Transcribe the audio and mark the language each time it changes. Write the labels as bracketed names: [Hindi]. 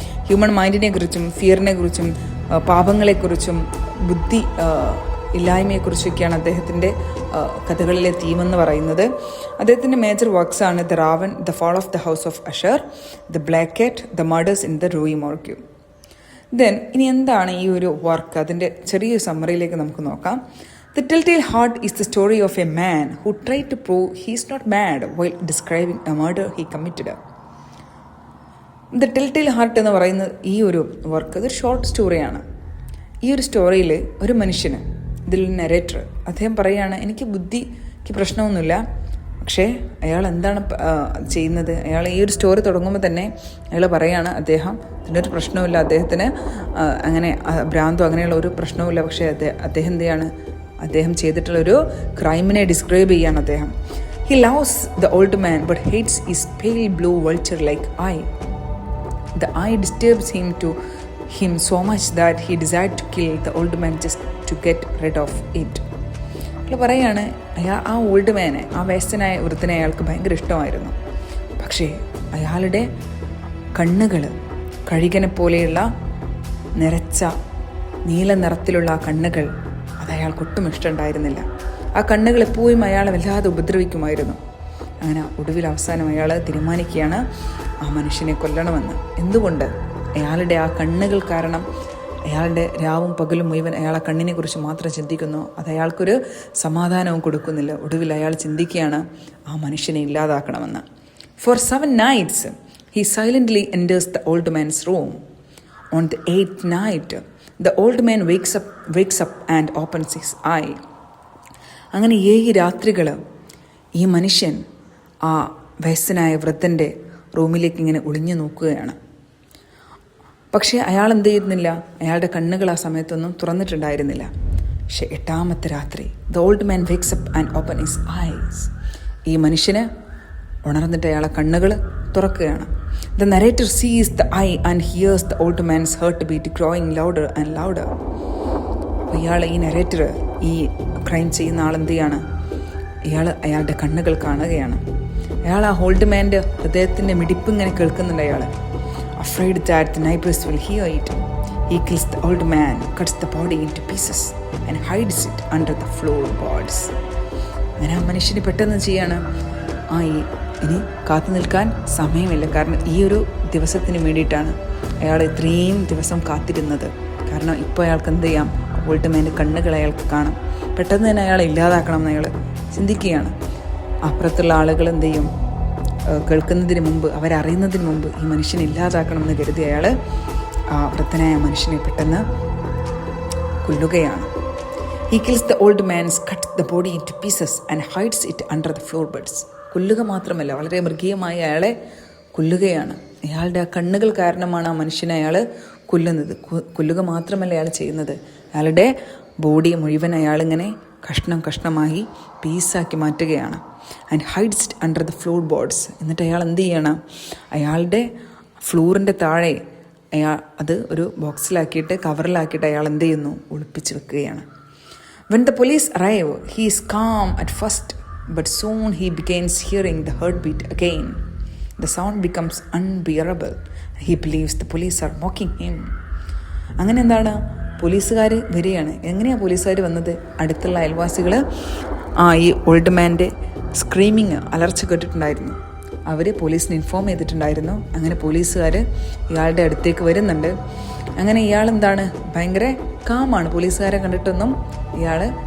[Malayalam] Human മൈൻഡിനെ കുറിച്ചും ഫിയറിനെ കുറിച്ചും പാപങ്ങളെക്കുറിച്ചും ബുദ്ധി ഇല്ലായ്മയെക്കുറിച്ചൊക്കെയാണ് അദ്ദേഹത്തിൻ്റെ കഥകളിലെ തീമെന്ന് പറയുന്നത്. അദ്ദേഹത്തിൻ്റെ major വർക്ക്സാണ് the Raven, the fall of the house of അഷർ, the black cat, the murders in the Rui മോർഗ്യൂ. ഇനി എന്താണ് ഈ ഒരു വർക്ക്? അതിൻ്റെ ചെറിയൊരു സമ്മറിയിലേക്ക് നമുക്ക് നോക്കാം. [English] The Telltale Heart is the story of a man who tried to prove he is not mad while describing a murder he committed. [Malayalam] The Telltale Heart എന്ന് പറയുന്ന ഈ ഒരു വർക്ക് ഒരു ഷോർട്ട് സ്റ്റോറിയാണ്. ഈ ഒരു സ്റ്റോറിയിൽ ഒരു മനുഷ്യന്, ഇതിൽ നരേറ്റർ, അദ്ദേഹം പറയുകയാണ്, എനിക്ക് ബുദ്ധിക്ക് പ്രശ്നമൊന്നുമില്ല, പക്ഷേ അയാൾ എന്താണ് ചെയ്യുന്നത്? അയാൾ ഈ ഒരു സ്റ്റോറി തുടങ്ങുമ്പോൾ തന്നെ അയാൾ പറയുകയാണ്, ഇതിനൊരു പ്രശ്നവുമില്ല, അദ്ദേഹത്തിന് അങ്ങനെ ഭ്രാന്തോ അങ്ങനെയുള്ള ഒരു പ്രശ്നവുമില്ല, പക്ഷേ അദ്ദേഹം എന്ത് ചെയ്യാണ്, അദ്ദേഹം ചെയ്തിട്ടുള്ളൊരു ക്രൈമിനെ ഡിസ്ക്രൈബ് ചെയ്യാണ് അദ്ദേഹം. [English] He loves the old man but hates his pale blue vulture-like eye. The eye disturbs him so much that he desired to kill the old man just to get rid of it. [Malayalam] അയാൾ പറയാണ്, ആ old മാനെ, ആ വയസ്സനായ വൃദ്ധനെ അയാൾക്ക് ഭയങ്കര ഇഷ്ടമായിരുന്നു. പക്ഷേ അയാളുടെ കണ്ണുകൾ കഴുകനെ പോലെയുള്ള നിറച്ച നീല നിറത്തിലുള്ള ആ കണ്ണുകൾ, അത് അയാൾക്കൊട്ടും ഇഷ്ടമുണ്ടായിരുന്നില്ല. ആ കണ്ണുകൾ എപ്പോഴും അയാളെ വല്ലാതെ ഉപദ്രവിക്കുമായിരുന്നു. അങ്ങനെ ഒടുവിൽ അവസാനം അയാൾ തീരുമാനിക്കുകയാണ് ആ മനുഷ്യനെ കൊല്ലണമെന്ന്. എന്തുകൊണ്ട്? അയാളുടെ ആ കണ്ണുകൾ കാരണം അയാളുടെ രാവും പകലും മുഴുവൻ അയാൾ ആ കണ്ണിനെ കുറിച്ച് മാത്രം ചിന്തിക്കുന്നു. അത് അയാൾക്കൊരു സമാധാനവും കൊടുക്കുന്നില്ല. ഒടുവിൽ അയാൾ ചിന്തിക്കുകയാണ് ആ മനുഷ്യനെ ഇല്ലാതാക്കണമെന്ന്. [English] For 7 nights he silently enters the old man's room. On the 8th night the old man wakes up and opens his eye. [Malayalam] അങ്ങനെ 7 രാത്രികൾ ഈ മനുഷ്യൻ ആ വയസ്സനായ വൃദ്ധൻ്റെ റൂമിലേക്ക് ഇങ്ങനെ ഒളിഞ്ഞു നോക്കുകയാണ്. പക്ഷേ അയാൾ എന്ത് ചെയ്യുന്നില്ല, അയാളുടെ കണ്ണുകൾ ആ സമയത്തൊന്നും തുറന്നിട്ടുണ്ടായിരുന്നില്ല. പക്ഷേ 8ാമത്തെ രാത്രി [English] the old man wakes up and opens his eyes. [Malayalam] ഈ മനുഷ്യന് ഉണർന്നിട്ട് അയാളെ കണ്ണുകൾ തുറക്കുകയാണ്. [English] The narrator sees the eye and hears the old man's heartbeat growing louder and louder. [Malayalam] അപ്പോൾ ഈ നരേറ്റർ, ഈ ക്രൈം ചെയ്യുന്ന ആൾ എന്ത് ചെയ്യാണ്, അയാളുടെ കണ്ണുകൾ കാണുകയാണ്. അയാൾ ആ ഓൾഡ് മാൻ്റെ ഹൃദയത്തിൻ്റെ മിടിപ്പ് ഇങ്ങനെ കേൾക്കുന്നുണ്ട്. അയാൾ [English] afraid that the neighbors will hear it, he kills the old man, cuts the body into pieces and hides it under the floorboards. [Malayalam] അങ്ങനെ ആ മനുഷ്യന് പെട്ടെന്ന് ചെയ്യാണ്, ഇനി കാത്തു നിൽക്കാൻ സമയമില്ല. കാരണം ഈ ഒരു ദിവസത്തിന് വേണ്ടിയിട്ടാണ് അയാൾ ഇത്രയും ദിവസം കാത്തിരുന്നത്. കാരണം ഇപ്പോൾ അയാൾക്ക് എന്ത് ചെയ്യാം, ഓൾഡ് മാൻ്റെ കണ്ണുകൾ അയാൾക്ക് കാണാം. പെട്ടെന്ന് തന്നെ അയാളെ ഇല്ലാതാക്കണം എന്ന് അയാൾ ചിന്തിക്കുകയാണ്. അപ്പുറത്തുള്ള ആളുകൾ എന്ത് ചെയ്യും, കേൾക്കുന്നതിന് മുമ്പ്, അവരറിയുന്നതിന് മുമ്പ് ഈ മനുഷ്യനെ ഇല്ലാതാക്കണമെന്ന് കരുതി അയാൾ ആ വൃദ്ധനായ മനുഷ്യനെ പെട്ടെന്ന് കൊല്ലുകയാണ്. [English] He kills the old man, cuts the body into pieces and hides it under the floorboards. [Malayalam] കൊല്ലുക മാത്രമല്ല, വളരെ മൃഗീയമായി അയാളെ കൊല്ലുകയാണ്. അയാളുടെ ആ കണ്ണുകൾ കാരണമാണ് ആ മനുഷ്യനെ അയാൾ കൊല്ലുന്നത്. കൊല്ലുക മാത്രമല്ല അയാൾ ചെയ്യുന്നത്, അയാളുടെ ബോഡി മുഴുവൻ അയാളിങ്ങനെ കഷ്ണമായി പീസാക്കി മാറ്റുകയാണ്. [English] And hides it under the floor boards. [Malayalam] എന്നിട്ട് അയാൾ എന്ത് ചെയ്യണം, അയാളുടെ ഫ്ലോറിൻ്റെ താഴെ അത് ഒരു ബോക്സിലാക്കിയിട്ട് കവറിലാക്കിയിട്ട് അയാൾ എന്ത് ചെയ്യുന്നു, ഒളിപ്പിച്ച് വെക്കുകയാണ്. [English] When the police arrive, he is calm at first, but soon he begins hearing the heartbeat again. The sound becomes unbearable. He believes the police are mocking him. [Malayalam] അങ്ങനെ എന്താണ്, പോലീസുകാർ വരികയാണ്. എങ്ങനെയാണ് പോലീസുകാർ വന്നത്? അടുത്തുള്ള അയൽവാസികൾ ഈ ഓൾഡ് മാൻ്റെ സ്ക്രീമിങ്, അലർച്ച കേട്ടിട്ടുണ്ടായിരുന്നു. അവർ പോലീസിന് ഇൻഫോം ചെയ്തിട്ടുണ്ടായിരുന്നു. അങ്ങനെ പോലീസുകാർ ഇയാളുടെ അടുത്തേക്ക് വരുന്നുണ്ട്. അങ്ങനെ ഇയാളെന്താണ്, ഭയങ്കര കാമാണ്. പോലീസുകാരെ കണ്ടിട്ടൊന്നും ഇയാൾ